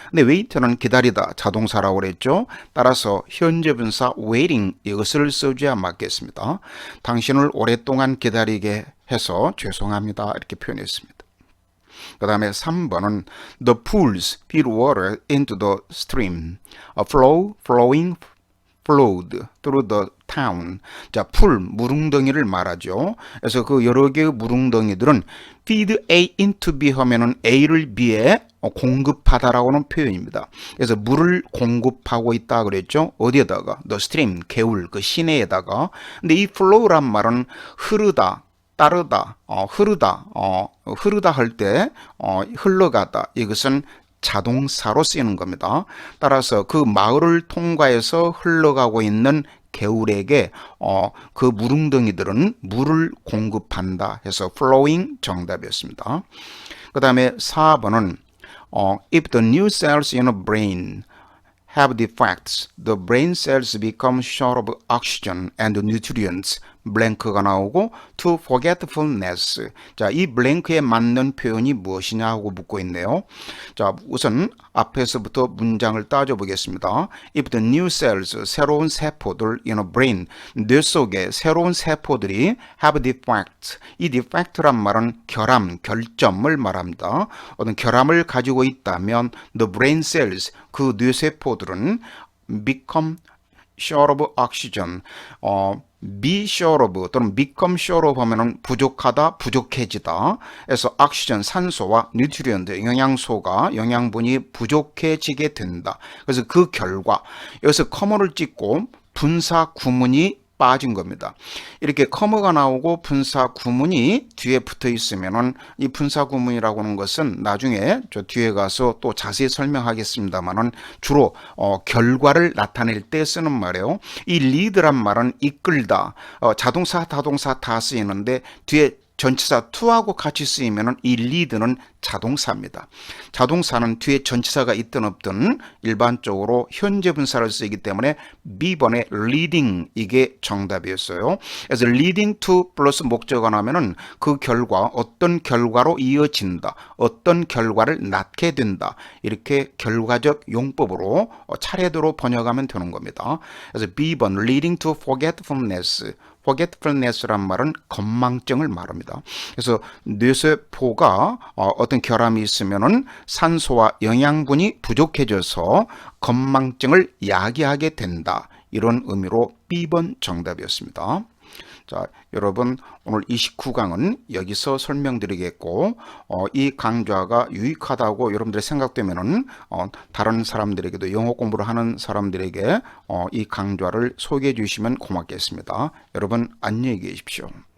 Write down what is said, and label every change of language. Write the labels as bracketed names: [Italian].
[Korean] 근데 wait는 기다리다, 자동사라고 그랬죠. 따라서 현재 분사 waiting 이것을 써줘야 맞겠습니다. 당신을 오랫동안 기다리게 해서 죄송합니다 이렇게 표현했습니다. 그 다음에 3번은 [English] the pools feed water into the stream, flowing flowed through the town. [Korean] 자, 풀, 물웅덩이를 말하죠. 그래서 그 여러 개의 물웅덩이들은 feed A into B 하면은 A를 B에 공급하다라고는 표현입니다. 그래서 물을 공급하고 있다 그랬죠. 어디에다가? the stream, 개울, 그 시내에다가. 근데 이 flow란 말은 흐르다, 따르다, 흐르다 할 때 흘러가다, 이것은 자동사로 쓰이는 겁니다. 따라서 그 마을을 통과해서 흘러가고 있는 개울에게 그 물웅덩이들은 물을 공급한다 해서 flowing 정답이었습니다. 그 다음에 4번은 [English] if the new cells in a brain have defects. The brain cells become short of oxygen and nutrients. [Korean] 블랭크가 나오고 to forgetfulness. 자, 이 블랭크에 맞는 표현이 무엇이냐 하고 묻고 있네요. 자, 우선 앞에서부터 문장을 따져보겠습니다. [English] If the new cells, [Korean] 새로운 세포들 [English] in a brain, [Korean] 뇌 속에 새로운 세포들이 [English] have defects. [Korean] 이 defect란 말은 결함, 결점을 말합니다. 어떤 결함을 가지고 있다면 the brain cells, 그 뇌세포들은 [English] become short of oxygen, [Korean] be short of 또는 become short of 하면은 부족하다, 부족해지다. 그래서 oxygen, 산소와 nutrient, 영양소가, 영양분이 부족해지게 된다. 그래서 그 결과, 여기서 커머를 찍고 분사 구문이 빠진 겁니다. 이렇게 커머가 나오고 분사 구문이 뒤에 붙어 있으면은 이 분사 구문이라고 하는 것은 나중에 저 뒤에 가서 또 자세히 설명하겠습니다만은 주로 결과를 나타낼 때 쓰는 말이에요. 이 lead란 말은 이끌다, 자동사, 타동사 다 쓰이는데 뒤에 전치사 to하고 같이 쓰이면 이 lead는 자동사입니다. 자동사는 뒤에 전치사가 있든 없든 일반적으로 현재 분사를 쓰기 때문에 B번에 leading 이게 정답이었어요. 그래서 leading to 플러스 목적어 나면은 그 결과 어떤 결과로 이어진다, 어떤 결과를 낳게 된다, 이렇게 결과적 용법으로 차례대로 번역하면 되는 겁니다. 그래서 B번 leading to forgetfulness. forgetfulness란 말은 건망증을 말합니다. 그래서 뇌세포가 어떤 결함이 있으면은 산소와 영양분이 부족해져서 건망증을 야기하게 된다. 이런 의미로 B번 정답이었습니다. 자, 여러분 오늘 29강은 여기서 설명드리겠고 이 강좌가 유익하다고 여러분들이 생각되면은 다른 사람들에게도 영어 공부를 하는 사람들에게 이 강좌를 소개해 주시면 고맙겠습니다. 여러분 안녕히 계십시오.